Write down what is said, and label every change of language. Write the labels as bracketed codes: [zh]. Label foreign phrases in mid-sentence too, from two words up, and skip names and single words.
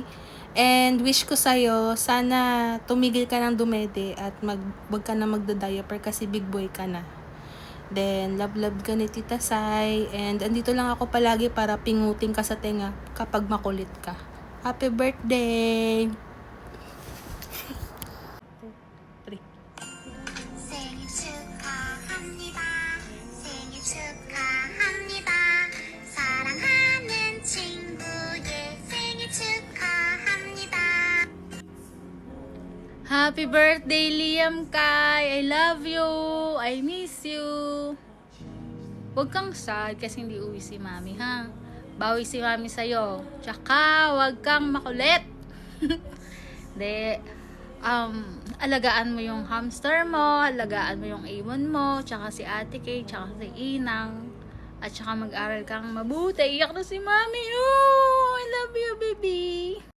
[tl] And wish ko sa'yo, sana tumigil ka ng dumede at wag ka na magda-diaper kasi big boy ka na. Then, love ka ni Tita Sai. And andito lang ako palagi para pingutin ka sa tenga kapag makulit ka. [en] Happy birthday! [ko] 생일 축하합니다. 생일 축하합니다. 사랑하는 친구의 생일 축하합니다. [en] Happy birthday, Liam Kai. I love you. I miss you. [tl] Huwag kang sad kasi hindi uwi si Mami, ha? Bawi si Mami sa'yo. Tsaka, huwag kang makulit. De, alagaan mo yung hamster mo, alagaan mo yung ibon mo, tsaka si Ate Kay, tsaka si Inang. At tsaka mag-aral kang mabuti. Iyak na si Mami. [en] Oh, I love you, baby.